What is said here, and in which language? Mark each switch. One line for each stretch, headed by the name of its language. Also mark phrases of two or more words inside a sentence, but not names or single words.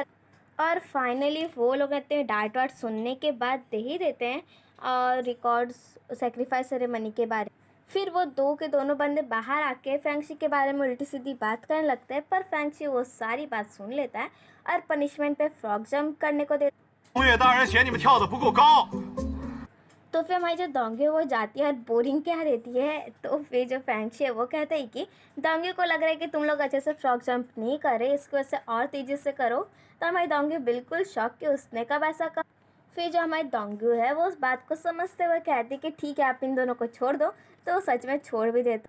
Hindi: और फाइनली वो लोग कहते हैं डांट वाट सुनने के बाद दे ही देते हैं और
English: records sacrifice ceremony
Hindi: के बारे। फिर वो दो के दोनों बंदे बाहर आके फैंगशी के बारे में उल्टी सीधी बात करने लगते हैं, पर फैंगशी वो सारी बात सुन लेता है और पनिशमेंट पे
English: frog jump
Hindi: करने को देता है।
Chinese: 红月大人嫌你们跳得不够高。
Hindi: तो फिर हमारी जो डोंगी है वो जाती है और बोरिंग क्या देती है। तो फिर जो फैंगशी है वो कहते हैं कि डोंगी को लग रहा है कि तुम लोग अच्छे से
English: frog jump
Hindi: नहीं कर रहे, इसको वैसे और तेज़ी से करो। तो हमारी डोंगी बिल्कुल शौक कि उसने कब ऐसा कर। फिर जो हमारी डोंगी है वो उस बात को समझते हुए कहती है कि ठीक है आप इन दोनों को छोड़ दो, तो वो सच में छोड़ भी देता।